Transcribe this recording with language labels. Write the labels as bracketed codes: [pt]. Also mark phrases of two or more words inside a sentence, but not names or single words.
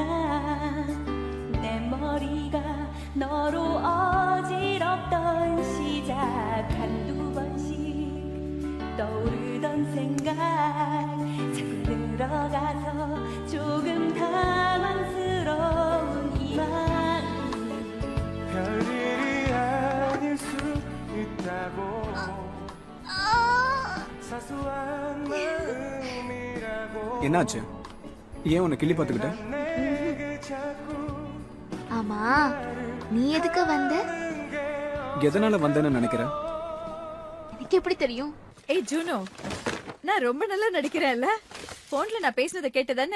[ko] 내 머리가 너로 어지럽던 시작 한두 번씩 떠오르던 생각 자꾸 들어가서 조금 당황스러운 이만. 별일이 아닐 수 있다고. 사소한 마음이라고. [ta] என்னாச்சு? ஏன் உன்னை கிள்ளி பார்த்துக்கிட்ட? ஆமா, நீ எதுக்கு வந்த? எதனால வந்தேன்னு நினைக்கிறேன்? எனக்கு எப்படி தெரியும்? ஏய் ஜூனோ, நான் ரொம்ப நல்லா நடிக்கிறேன்ல? போன்ல நான் பேசுனதை கேட்டதானே?